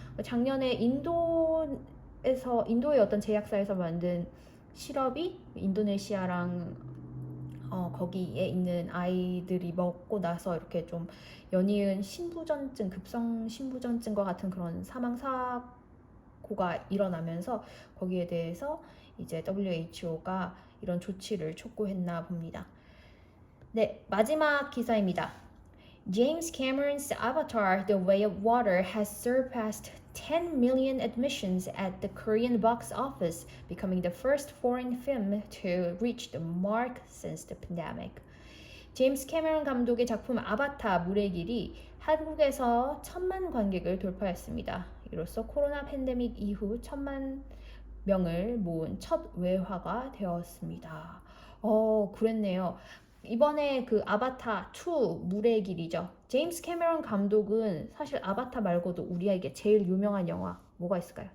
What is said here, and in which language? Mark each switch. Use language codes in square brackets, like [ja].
[ko] 작년에 인도의 어떤 제약사에서 만든 시럽이 인도네시아랑 거기에 있는 아이들이 먹고 나서 이렇게 좀 연이은 신부전증, 급성 신부전증과 같은 그런 사망 사고가 일어나면서 거기에 대해서 이제 WHO가 이런 조치를 촉구했나 봅니다. 네, 마지막 기사입니다. [en] James Cameron's Avatar: The Way of Water has surpassed 10 million admissions at the Korean box office, becoming the first foreign film to reach the mark since the pandemic. [ko] 제임스 캐머런 감독의 작품 아바타 물의 길이 한국에서 1,000만 관객을 돌파했습니다. 이로써 코로나 팬데믹 이후 1,000만 명을 모은 첫 외화가 되었습니다. 그랬네요. 이번에 그 아바타 2 물의 길이죠. 제임스 캐머런 감독은 사실 아바타 말고도 우리에게 제일 유명한 영화 뭐가 있을까요?